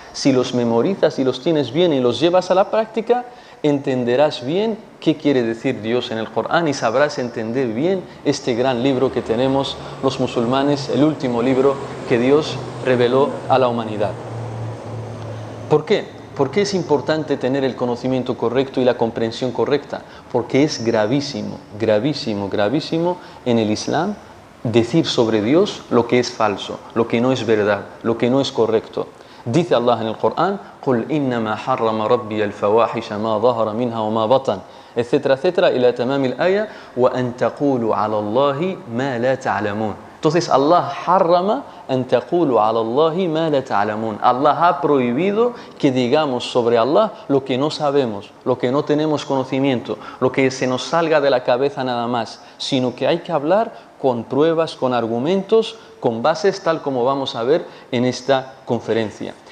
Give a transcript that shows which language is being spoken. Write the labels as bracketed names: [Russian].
[Spanish] Si los memorizas y los tienes bien y los llevas a la práctica, entenderás bien qué quiere decir Dios en el Corán y sabrás entender bien este gran libro que tenemos los musulmanes, el último libro que Dios reveló a la humanidad. ¿Por qué? ¿Por qué es importante tener el conocimiento correcto y la comprensión correcta? Porque es gravísimo, gravísimo, gravísimo en el Islam decir sobre Dios lo que es falso, lo que no es verdad, lo que no es correcto. [Arabic] Dice Allah en el Corán: قُلْ إِنَّمَا حَرَّمَ رَبِّيَ الْفَوَاحِشَ مَا ظَهَرَ مِنْهَا وَمَا بَطَنَ etcétera, etcétera, إلى تمام الآية وَأَن تَقُولُوا عَلَى اللَّهِ مَا لَا تَعْلَمُونَ. Entonces Allah harrama أن تقولوا على الله ما لا تعلمون. [Spanish] Allah ha prohibido que digamos sobre Allah lo que no sabemos, lo que no tenemos conocimiento, lo que se nos salga de la cabeza nada más, sino que hay que hablar con pruebas, con argumentos, con bases, tal como vamos a ver en esta conferencia.